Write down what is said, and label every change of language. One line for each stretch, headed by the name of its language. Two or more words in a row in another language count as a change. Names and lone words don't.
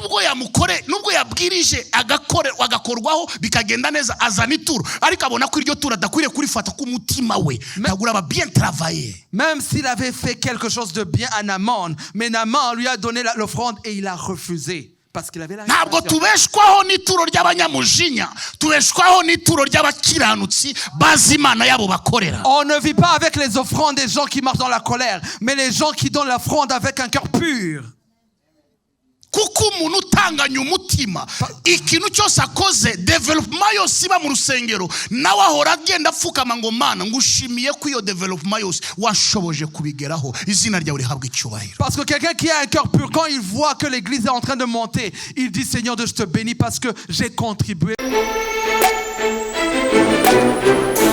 French: Même s'il avait fait quelque chose de bien à Naaman, mais Naaman lui a donné l'offrande et il a refusé. Parce qu'il avait la révélation. On ne vit pas avec les offrandes des gens qui marchent dans la colère, mais les gens qui donnent l'offrande avec un cœur pur.
Kinyarwanda: kuko umuntu utanganya umutima ikintu cyose akoze development yose iba mu rusengero nawe ahora agenda apfukama ngo mana ngushimiye ko iyo development yose washoboje kubigeraho izina ryawe rihabwa icyubahiro.
French: Parce que quelqu'un qui a un cœur pur, quand il voit que l'église est en train de monter, il dit Seigneur, je te bénis parce que j'ai contribué.